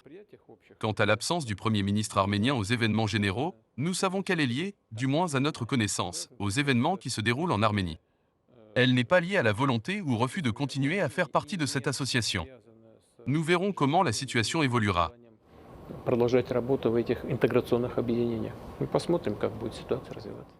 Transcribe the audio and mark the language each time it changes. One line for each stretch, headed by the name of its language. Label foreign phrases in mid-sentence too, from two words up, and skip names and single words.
French: Quant à l'absence du Premier ministre arménien aux événements généraux, nous savons qu'elle est liée, du moins à notre connaissance, aux événements qui se déroulent en Arménie. Elle n'est pas liée à la volonté ou refus de continuer à faire partie de cette association. Nous verrons comment la situation évoluera.
Russian: Продолжать работу в этих интеграционных объединениях. Мы посмотрим, как будет ситуация развиваться.